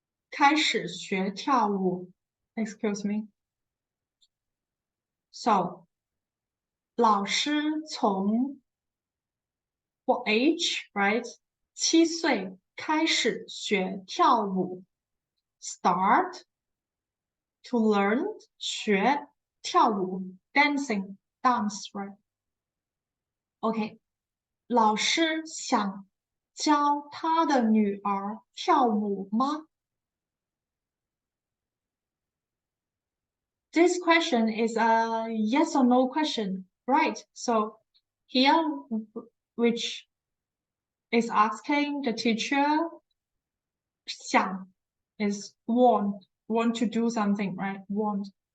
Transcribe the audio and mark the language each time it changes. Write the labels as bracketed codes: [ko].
[zh] 开始学跳舞 [en] Excuse me. So, [zh] 老师从 [en] what age, right? [zh] 7岁开始学跳舞 [en] Start to learn 学跳舞 dancing, dance, right? Okay. [zh] 老师想教他的女儿跳舞吗？ [en] This question is a yes or no question, right? So here, which is asking the teacher, 想 is want to do something, right? Want.